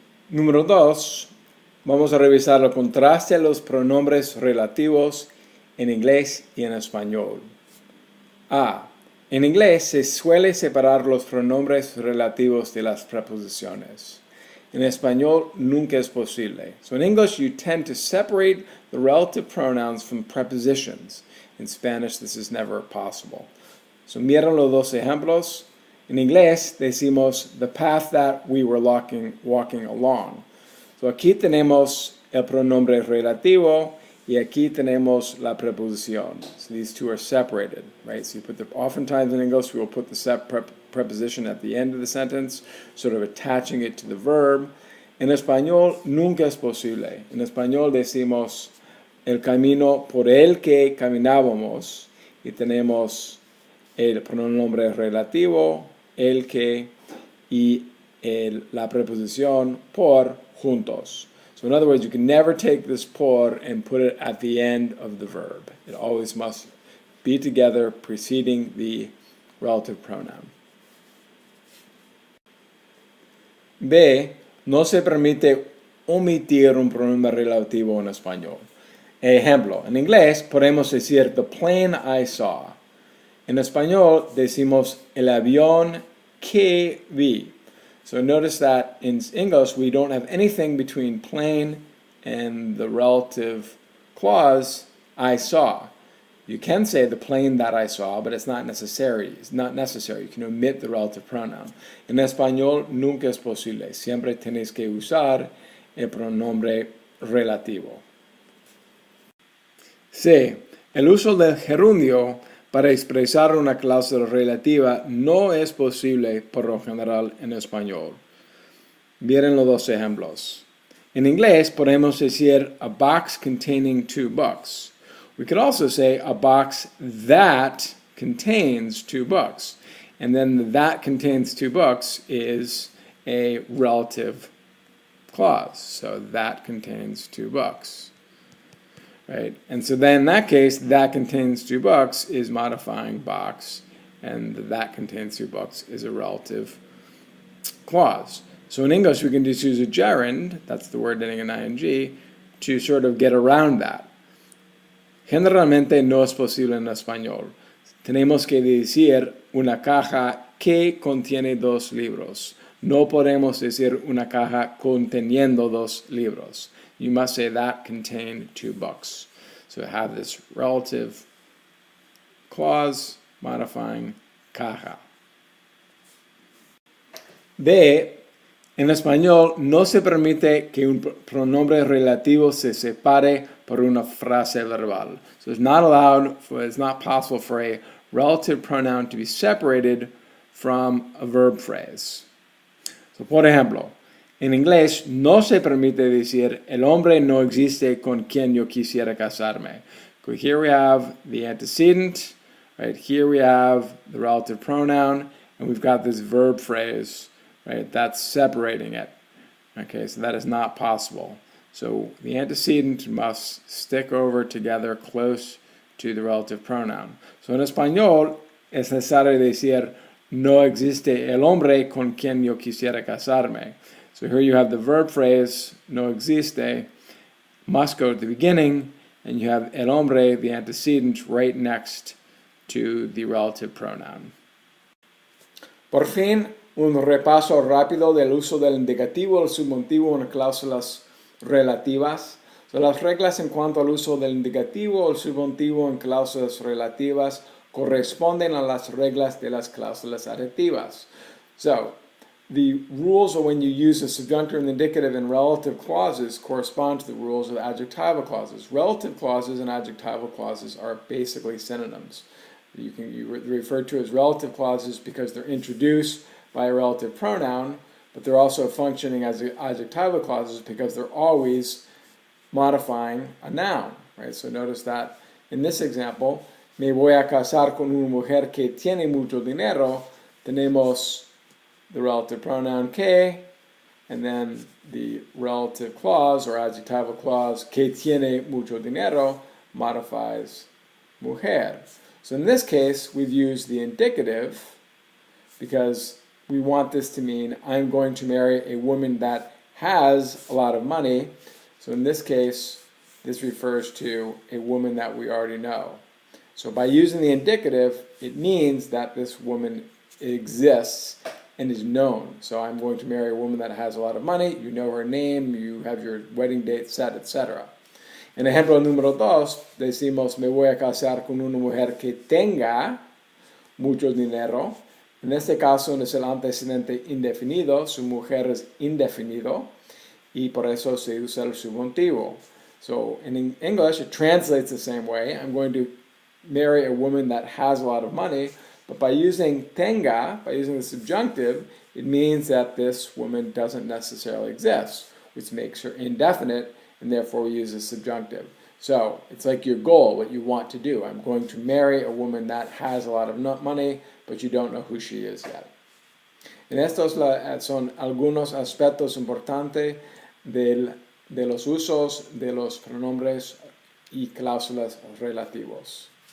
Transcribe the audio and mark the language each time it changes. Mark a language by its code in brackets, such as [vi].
[es] Número 2. Vamos a revisar el contraste de los pronombres relativos en inglés y en español. A. En inglés se suele separar los pronombres relativos de las preposiciones. En español nunca es posible. [en] So in English you tend to separate the relative pronouns from prepositions. In Spanish this is never possible. [es] So miren los dos ejemplos. En inglés decimos [en] the path that we were walking along. [es] So aquí tenemos el pronombre relativo y aquí tenemos la preposición. [en] So these two are separated, right? So you put oftentimes in English we will put the preposition at the end of the sentence, sort of attaching it to the verb. [es] En español nunca es posible. En español decimos el camino por el que caminábamos y tenemos el pronombre relativo, el que y la preposición por juntos. [en] So in other words, you can never take this por and put it at the end of the verb. It always must be together preceding the relative pronoun. B. [es] No se permite omitir un pronombre relativo en español. Ejemplo, en inglés podemos decir [en] the plane I saw. [es] En español decimos el avión que vi. So notice that in English we don't have anything between plane and the relative clause I saw. You can say the plane that I saw, but it's not necessary. It's not necessary. You can omit the relative pronoun. En español nunca es posible. Siempre tienes que usar el pronombre relativo. C. El uso del gerundio para expresar una cláusula relativa no es posible por lo general en español. Miren los dos ejemplos. En inglés podemos decir [en] a box containing 2 books. We could also say a box that contains 2 books. And then the that contains 2 books is a relative clause. So that contains 2 books. Right? And so then in that case, that contains 2 books is modifying box, and that contains 2 books is a relative clause. So in English, we can just use a gerund, that's the word ending in ing, to sort of get around that. [es] Generalmente no es posible en español. Tenemos que decir una caja que contiene 2 libros. No podemos decir una caja conteniendo 2 libros. [en] You must say that contain 2 books. So have this relative clause modifying caja. B. [es] En español no se permite que un pronombre relativo se separe por una frase verbal. [en] So it's not possible for a relative pronoun to be separated from a verb phrase. [es] So por ejemplo, en inglés no se permite decir el hombre no existe con quien yo quisiera casarme. [en] So here we have the antecedent, right? Here we have the relative pronoun, and we've got this verb phrase, right? That's separating it. Okay, so that is not possible. So the antecedent must stick over together close to the relative pronoun. [es] So en español es necesario decir no existe el hombre con quien yo quisiera casarme. [en] So here you have the verb phrase [es] no existe [en] must go to the beginning, and you have [es] el hombre, [en] the antecedent, right next to the relative pronoun. [es] Por fin, un repaso rápido del uso del indicativo o el subjuntivo en cláusulas relativas. So, las reglas en cuanto al uso del indicativo o el subjuntivo en cláusulas relativas corresponden a las reglas de las cláusulas adjetivas. [en] So, the rules of when you use the subjunctive and indicative in relative clauses correspond to the rules of adjectival clauses. Relative clauses and adjectival clauses are basically synonyms. You refer to as relative clauses because they're introduced by a relative pronoun, but they're also functioning as adjectival clauses because they're always modifying a noun. Right? So notice that in this example, [es] me voy a casar con una mujer que tiene mucho dinero. Tenemos [en] the relative pronoun que, and then the relative clause or adjectival clause [es] que tiene mucho dinero [en] modifies mujer. So in this case, we've used the indicative because we want this to mean I'm going to marry a woman that has a lot of money. So in this case, this refers to a woman that we already know. So by using the indicative, it means that this woman exists and is known. So I'm going to marry a woman that has a lot of money, you know her name, you have your wedding date set, etc. [es] En ejemplo número 2, decimos, me voy a casar con una mujer que tenga mucho dinero. En este caso no es el antecedente indefinido, su mujer es indefinido, y por eso se usa el subjuntivo. [en] So in English, it translates the same way. I'm going to marry a woman that has a lot of money, but by using tenga, by using the subjunctive, it means that this woman doesn't necessarily exist, which makes her indefinite, and therefore we use the subjunctive. So it's like your goal, what you want to do. I'm going to marry a woman that has a lot of money, but you don't know who she is yet. [es] En estos son algunos aspectos importantes del de los usos de los pronombres y cláusulas relativos.